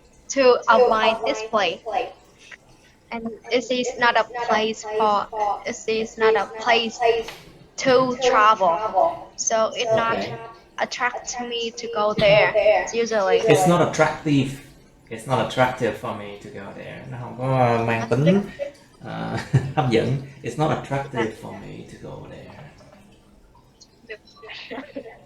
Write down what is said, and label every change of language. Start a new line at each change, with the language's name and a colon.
English: to avoid display. And it is not a place to travel. So it not Okay. attracts me to go there usually. It's not attractive. It's not attractive for me to go there.
Vietnamese: Nó không có mang tính hấp dẫn.
English: It's not attractive for me to go there.